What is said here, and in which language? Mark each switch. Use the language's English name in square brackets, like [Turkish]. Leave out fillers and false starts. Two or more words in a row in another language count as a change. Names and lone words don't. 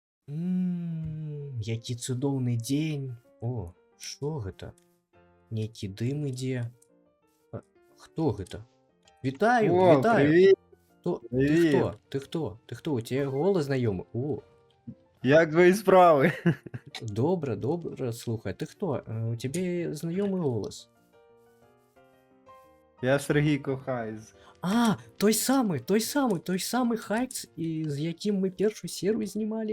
[Belarusian] Які цудоўны дзень. О, што гэта? Нейкі дым ідзе. Хто гэта? Вітаю, О, вітаю. [Ukrainian] привіт, [Belarusian] Хто? Ты [Ukrainian] привіт. хто? [Belarusian] Ты хто? Ты хто? У тебе голос знайомы? О, [Ukrainian] Як твої справи? добре, добре. Слухай, ти хто? У тебе знайомий голос. Я Сергій Кохайз. А, той самий Хайкс, з яким ми першу серію знімали.